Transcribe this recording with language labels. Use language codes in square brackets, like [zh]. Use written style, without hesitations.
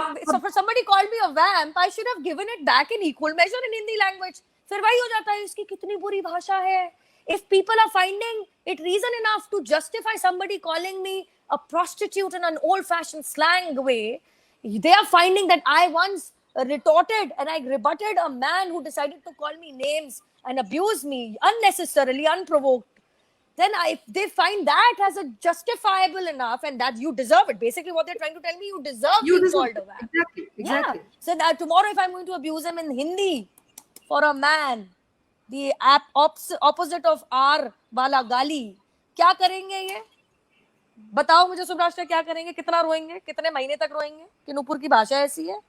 [en] So for somebody called me a vamp, I should have given it back in equal measure in Hindi language. [hi] फिर वही हो जाता है, इसकी कितनी बुरी भाषा है. [en] If people are finding it reason enough to justify somebody calling me a prostitute in an old-fashioned slang way, they are finding that I once retorted and I rebutted a man who decided to call me names and abuse me unnecessarily, unprovoked. Then they find that as a justifiable enough and that you deserve it. Basically, what they're trying to tell me, you deserve being called a vamp. Exactly. Yeah. So tomorrow, if I'm going to abuse him in Hindi for a man, the opposite of R wala gali, [hi] क्या करेंगे ये? बताओ मुझे सुभाष क्या करेंगे, कितना रोएंगे, कितने महीने तक रोएंगे कि नुपुर की भाषा ऐसी है?